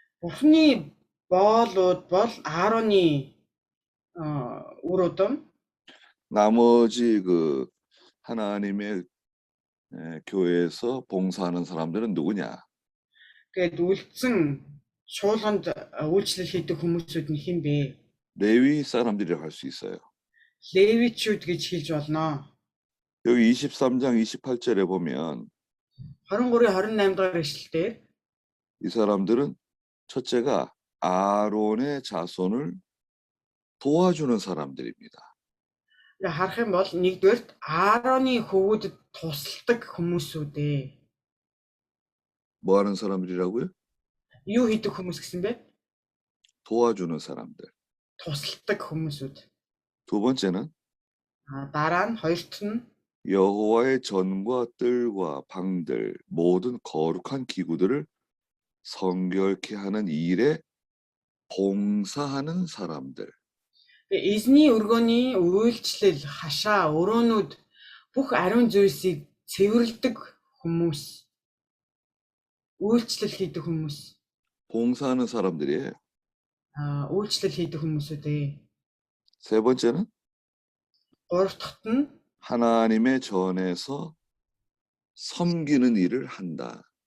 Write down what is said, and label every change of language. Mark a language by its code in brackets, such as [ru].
[ko] 흔히 [mn] бол 아론이 үр удам. [ko] 나머지 그 하나님의 교회에서 봉사하는 사람들은 누구냐? [mn] Тэгээд үлдсэн чуулганд үйлчлэл хийдэг хүмүүсүүд нь хэн бэ? [ko] 레위 사람들이라고 할 수 있어요. [mn] 레위чүүд гэж хэлж болно. [ko] 여기 23장 28절에 보면 [mn] 23-28 дахь эшлэлээр [ko] 이 사람들은 첫째가 아론의 자손을 도와주는 사람들입니다. [mn] харах юм бол нэгдүгээрт Аароны хөвгүүдэд тусалдаг хүмүүсүүд ээ. [ko] 뭐 하는 사람들이라고요? [mn] Юу хийдэг хүмүүс гэсэн бэ? [ko] 도와주는 사람들. [mn] Тусалдаг хүмүүсүүд. [ko] 두 번째는 [mn] дараа нь хоёрт нь [ko] 여호와의 전과 뜰과 방들 모든 거룩한 기구들을 성결케 하는 일에 봉사하는 사람들. [mn] эзний өргөний үйлчлэл, хашаа, өрөөнүүд бүх ариун зүйлсийг цэвэрлэдэг хүмүүс. үйлчлэл хийдэг хүмүүс. [ko] 봉사하는 사람들이에요. [mn] үйлчлэл хийдэг хүмүүсүүд ээ. [ko] 세 번째는 [mn] гурав дахьт нь [ko] 하나님의 전에서 섬기는 일을 한다.